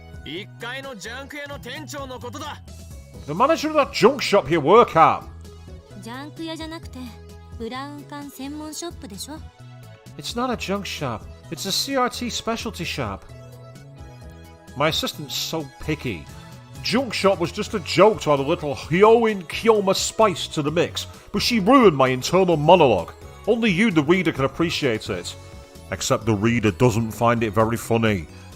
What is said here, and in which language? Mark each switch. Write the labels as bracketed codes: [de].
[ja] 1階のジャンク屋の店長のことだ。 [en] The manager of that junk shop you work at. [ja] ジャンク屋じゃなくてブラウン管専門ショップでしょ。 [en] It's not a junk shop. It's a CRT specialty shop. My assistant's so picky. Junk shop was just a joke to add a little Hyoin Kyoma spice to the mix, but she ruined my internal monologue. Only you, the reader, can appreciate it. Except the reader doesn't find it very funny.